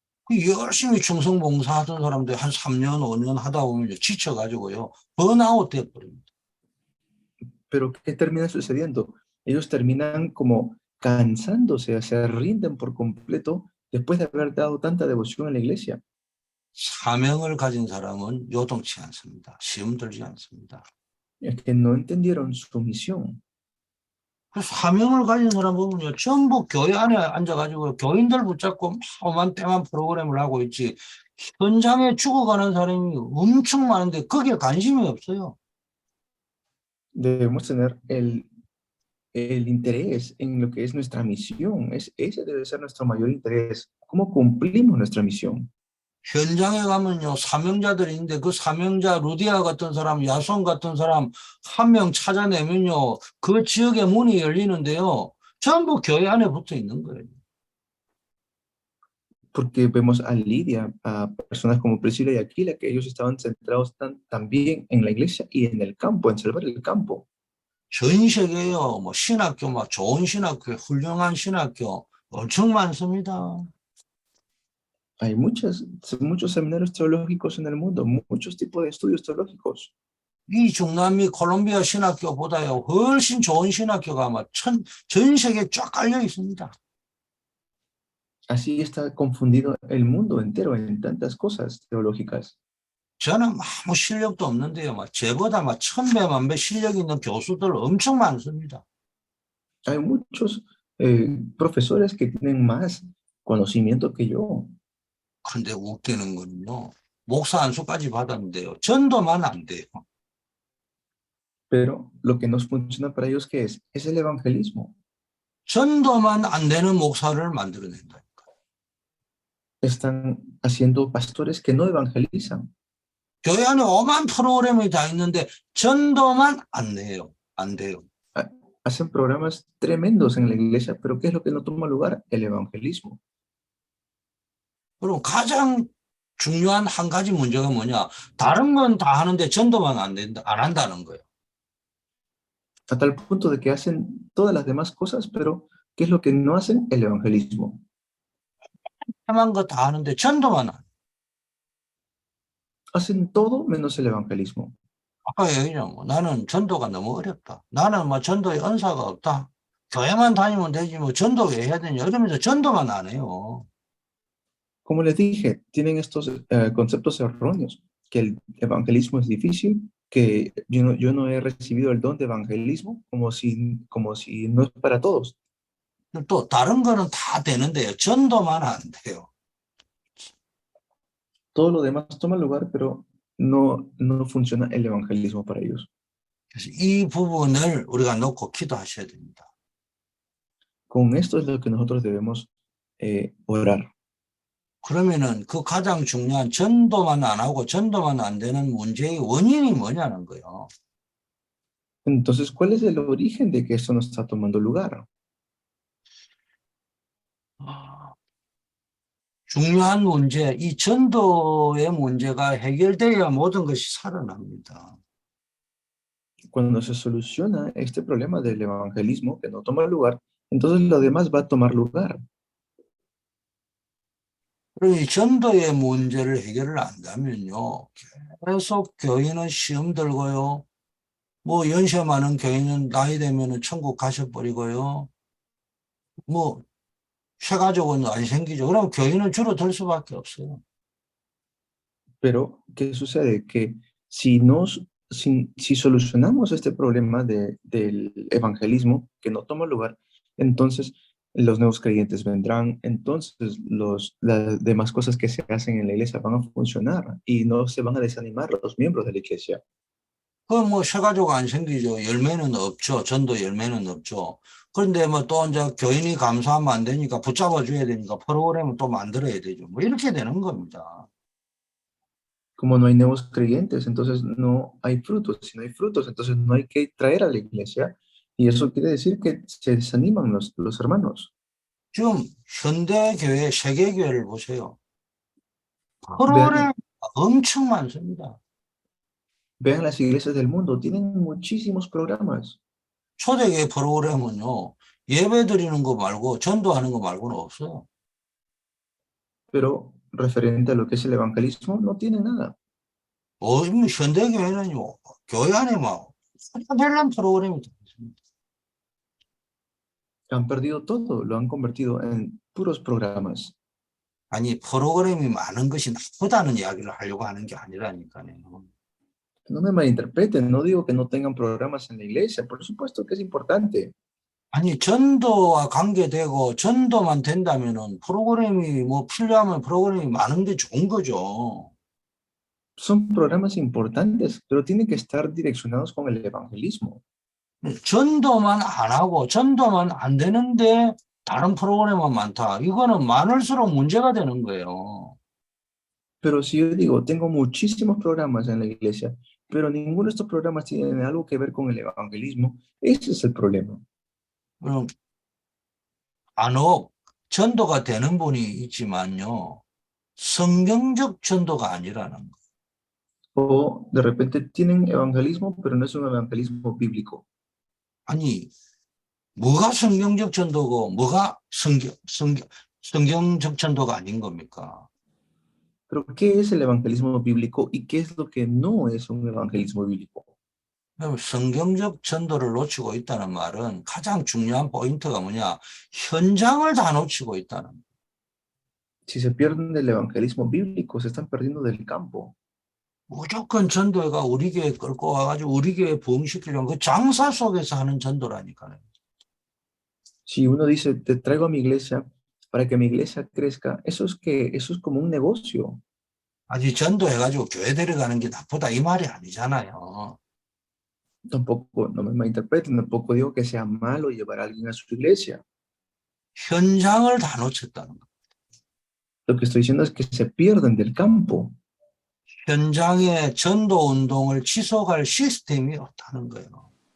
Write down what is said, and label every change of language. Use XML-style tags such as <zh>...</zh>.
<ko>열심히 충성 봉사하던 사람들 한 3년, 5년 하다 보면 지쳐가지고요. 번아웃 돼버립니다.</ko> <es>Pero ¿qué termina sucediendo? Ellos terminan como cansándose, se rinden por completo después de haber dado tanta devoción en la iglesia.</es> <ko>사명을 가진 사람은 요동치 않습니다. 시험 들지 않습니다.</ko> <es>Es que no entendieron su misión.</es> <ko>그 사명을 가진 사람 보면요. 전부 교회 안에 앉아가지고 교인들 붙잡고 험한 때만 프로그램을 하고 있지. 현장에 죽어가는 사람이 엄청 많은데 거기에 관심이 없어요.</ko> <es>Debemos tener el interés en lo que es nuestra misión. Ese debe ser nuestro mayor interés. ¿Cómo cumplimos nuestra misión?</es> <ko>현장에 가면요. 사명자들이 있는데 그 사명자 루디아 같은 사람, 야손 같은 사람 한 명 찾아내면요. 그 지역의 문이 열리는데요. 전부 교회 안에 붙어 있는 거예요.</ko> <es>Porque vemos a Lidia, a personas como Priscila y Aquila, que ellos estaban centrados también en la iglesia y en el campo, en salvar el campo.</es> <ko>전 세계에요. 뭐 신학교, 막 좋은 신학교, 훌륭한 신학교 엄청 많습니다.</ko> <es>Hay muchos seminarios teológicos en el mundo, muchos tipos de estudios teológicos.</es> <ko>이 중남미 콜롬비아 신학교보다요 훨씬 좋은 신학교가 아마 전 세계에 쫙 깔려 있습니다.</ko> <es>Así está confundido el mundo entero en tantas cosas teológicas.</es> <ko>저는 아무 실력도 없는데요. 제보다 1000배, 1000배 실력 있는 교수들 엄청 많습니다.</ko> <es>Hay muchos profesores que tienen más conocimiento que yo,</es> <ko>근데 웃기는 거는요. 목사 안수까지 받았는데요. 전도만 안 돼요.</ko> <es>pero lo que no funciona para ellos, ¿qué es? Es el evangelismo.</es> <ko>전도만 안 되는 목사를 만들어낸다.</ko> <es>Están haciendo pastores que no evangelizan.</es> <ko>교회 안에 오만 프로그램이 다 있는데 전도만 안 해요. 안 돼요.</ko> <es>Hacen programas tremendos en la iglesia, pero ¿qué es lo que no toma lugar? El evangelismo.</es> <ko>그럼 가장 중요한 한 가지 문제가 뭐냐? 다른 건 다 하는데 전도만 안 한다는 거예요.</ko> <es>A tal punto de que hacen todas las demás cosas, pero ¿qué es lo que no hacen? El evangelismo.</es> <ko>한 거 다 하는데 전도만 안 해요.</ko> <es>Hacen todo menos el evangelismo.</es> <ko>아까 얘기했죠. 나는 전도가 너무 어렵다. 나는 전도에 은사가 없다. 교회만 다니면 되지 전도 왜 해야 되냐 이러면서 전도만 안 해요.</ko> <es>Como les dije, tienen estos conceptos erróneos, que el evangelismo es difícil, que yo no he recibido el don de evangelismo, como si no es para todos.</es> <ko>또 다른 거는 다 되는데요. 전도만 안 돼요.</ko> <es>Todo lo demás toma lugar, pero no funciona el evangelismo para ellos.</es> <ko>그래서 이 부분을 우리가 놓고 기도하셔야 됩니다.</ko> <es>Con esto es lo que nosotros debemos orar.</es> <ko>그러면은 그 가장 중요한 전도만 안 하고 전도만 안 되는 문제의 원인이 뭐냐는 거예요.</ko> <es>Entonces, ¿cuál es el origen de que esto no está tomando lugar?</es> <ko>중요한 문제, 이 전도의 문제가 해결돼야 모든 것이 살아납니다.</ko> <es>Cuando se soluciona este problema del evangelismo que no toma lugar, entonces lo demás va a tomar lugar.</es> <ko>그리고 이 전도의 문제를 해결을 한다면요, 계속 교인은 시험 들고요, 연세 많은 교인은 나이 되면은 천국 가셔버리고요, 쇠가족은 안 생기죠. 그럼 교인은 줄어들 수밖에 없어요.</ko> <es>Pero, ¿qué sucede? Que si solucionamos este problema del evangelismo que no toma lugar, entonces los nuevos creyentes vendrán, entonces las demás cosas que se hacen en la iglesia van a funcionar y no se van a desanimar los miembros de la iglesia.</es> <ko>쇠가족 안 생기죠. 열매는 없죠. 전도 열매는 없죠. 그런데 또 이제 교인이 감사하면 안 되니까 붙잡아줘야 되니까 프로그램을 또 만들어야 되죠. 이렇게 되는 겁니다.</ko> <es>Como no hay nuevos creyentes, entonces no hay frutos. Si no hay frutos, entonces no hay que traer a la iglesia. Y eso quiere decir que se desaniman los hermanos.</es> <ko>지금 현대교회, 세계교회를 보세요. 프로그램 엄청 많습니다.</ko> <es>Vean las iglesias del mundo, tienen muchísimos programas.</es> <ko>초대교회 프로그램은요, 예배 드리는 거 말고 전도하는 거 말고는 없어요.</ko> <es>Pero referente a lo que es el evangelismo, no tiene nada.</es> <ko>현대교회는요, 교회 안에 별난 프로그램이 있습니다.</ko> <es>Han perdido todo, lo han convertido en puros programas.</es> <ko>아니, 프로그램이 많은 것이 나쁘다는 이야기를 하려고 하는 게 아니라니까요.</ko> <es>No me malinterpreten, no digo que no tengan programas en la iglesia, por supuesto que es importante.</es> <ko>아니, 전도와 관계되고 전도만 된다면은 프로그램이 필요하면 프로그램이 많은 게 좋은 거죠.</ko> <es>Son programas importantes, pero tienen que estar direccionados con el evangelismo.</es> <ko>전도만 안 하고 전도만 안 되는데 다른 프로그램은 많다. 이거는 많을수록 문제가 되는 거예요.</ko> <es>Pero si yo digo, tengo muchísimos programas en la iglesia, pero ninguno de estos programas tiene algo que ver con el evangelismo, ese es el problema.</es> <ko>그럼 간혹 전도가 되는 분이 있지만요. 성경적 전도가 아니라는 거.</ko> <es>O de repente tienen evangelismo, pero no es un evangelismo bíblico.</es> <ko>아니, 뭐가 성경적 전도고 뭐가 성경적 전도가 아닌 겁니까?</ko> <es>Pero ¿qué es el evangelismo bíblico y qué es lo que no es un evangelismo bíblico?</es> <ko>성경적 전도를 놓치고 있다는 말은 가장 중요한 포인트가 뭐냐? 현장을 다 놓치고 있다는 거예요.</ko> <es>Si se pierden del evangelismo bíblico, se están perdiendo del campo.</es> <ko>무조건 전도회가 우리 교회 끌고 와가지고 우리 교회 부흥시키려면 그 장사 속에서 하는 전도라니까요.</ko> <es>Si uno dice, te traigo a mi iglesia para que mi iglesia crezca, eso es como un negocio.</es> <ko>아직 전도해가지고 교회 데려가는 게 나쁘다 이 말이 아니잖아요.</ko> <es>Tampoco, no me malinterpreten, tampoco digo que sea malo llevar a alguien a su iglesia.</es> <ko>현장을 다 놓쳤다는 거.</ko> <es>Lo que estoy diciendo es que se pierden del campo.</es> <ko>현장의 전도 운동을 지속할 시스템이 없다는 거예요.</ko>